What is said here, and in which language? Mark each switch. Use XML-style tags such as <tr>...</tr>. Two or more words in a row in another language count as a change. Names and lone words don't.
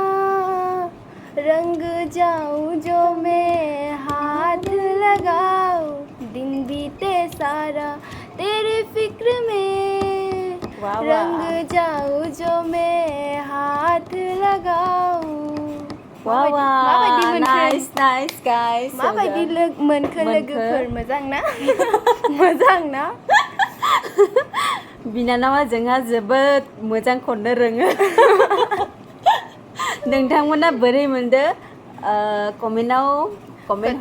<hi>रंग जाऊं जो मैं हाथ लगाऊं दिन बीते सारा तेरे फिक्र में रंग जाऊं जो मैं हाथ लगाऊं</hi> <en>nice guys</en> <brx>माबायदि मोनखो लोगोफोर मोजां ना मोजां ना बिनानावा जोंहा जोबोद मोजां खननो रोङो नोंथांमोना बोरै मोनदो कमेन्ट</brx>